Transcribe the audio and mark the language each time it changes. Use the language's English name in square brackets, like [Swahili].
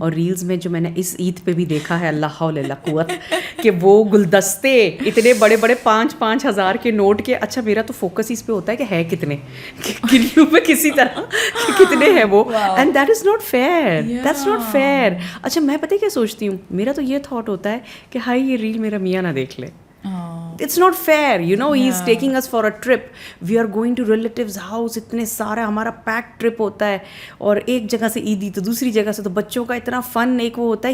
[Hindi] और रील्स में जो मैंने इस ईद पे भी देखा है, अल्लाह हौल अल्लाह कुव्वत, कि वो गुलदस्ते इतने बड़े बड़े 5-5 हज़ार के नोट के. अच्छा, मेरा तो फोकस इस पे होता है कि है कितने, किलो में किसी तरह कितने हैं वो, [English] And that is not fair. That's not fair. [Hindi] अच्छा, मैं पता है क्या सोचती हूँ, मेरा तो ये थॉट होता है कि हाई ये रील मेरा मियाँ ना देख ले. [English] It's not fair, you know. He is taking us for a trip. We are going to relatives' house. [Hindi] इतने सारा हमारा पैक ट्रिप होता है, और एक जगह से ईदी तो दूसरी जगह से, तो बच्चों का इतना फन एक वो होता है.